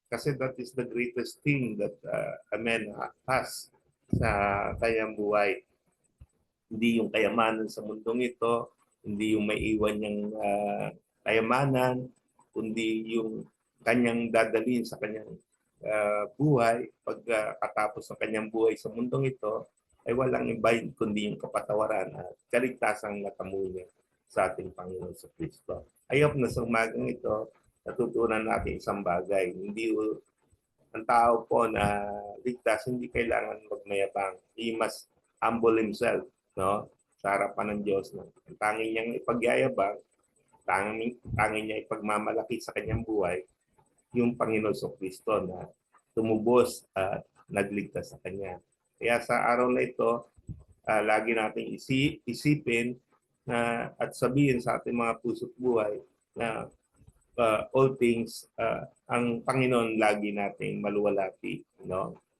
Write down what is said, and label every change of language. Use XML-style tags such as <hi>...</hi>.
<tl>Kasi</tl> <en>that is the greatest thing that a man has</en> <tl>sa kanyang buhay. Hindi yung kayamanan sa mundong ito, hindi yung maiiwan niyang kayamanan, kundi yung kanyang dadalhin sa kanyang buhay pagkatapos ng kanyang buhay sa mundong ito ay walang iba kundi yung kapatawaran at kaligtasang natamo niya sa ating Panginoon sa Kristo. Ayop na sa umagang ito, natutunan natin isang bagay. Hindi ang tao po na ligtas, hindi kailangan magmayabang.</tl> <en>He must humble himself, no?</en> <tl>Sa harapan ng Diyos. Ang tanging niyang ipagyayabang, tanging niya ipagmamalaki sa kanyang buhay, yung Panginoon sa Kristo na tumubos at nagligtas sa Kanya. Kaya sa araw na ito, lagi nating isipin at sabihin sa ating mga puso't buhay na</tl> <en>all things,</en> <tl>ang Panginoon lagi nating maluwalhati, no?</tl>